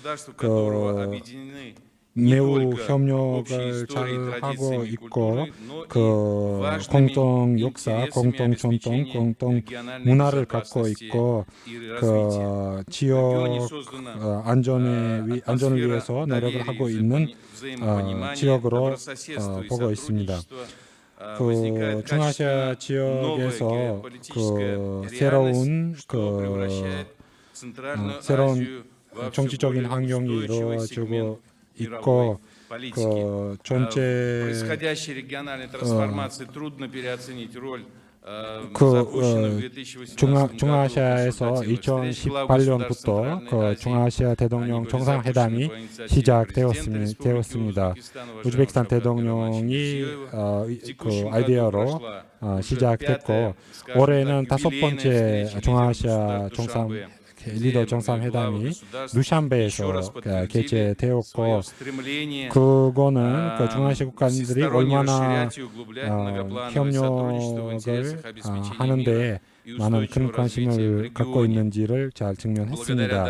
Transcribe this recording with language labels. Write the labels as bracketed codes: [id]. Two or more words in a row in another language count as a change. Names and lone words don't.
[ko] 매우 협력을 잘 하고 있고 공동 역사, 공동 전통, 공동 문화를 갖고 있고 지역 안전을 위해서 노력을 하고 있는 지역으로 보고 있습니다. 중앙아시아 지역에서 새로운 정치적인 환경이 이루어지고 있고 그 전체 [ru] происходящей региональной трансформации трудно переоценить роль [ko] 중앙아시아에서 2018년부터 그 중앙아시아 대통령 정상회담이 시작되었습니다. 우즈베키스탄 대통령이 그 아이디어로 시작됐고 올해는 5번째 중앙아시아 리더 정상회담이 두샨베에서 개최되었고 그거는 그 중앙아시아 국가들이 얼마나 협력을 하는데 많은 큰 관심을 갖고 있는지를 잘 증명했습니다.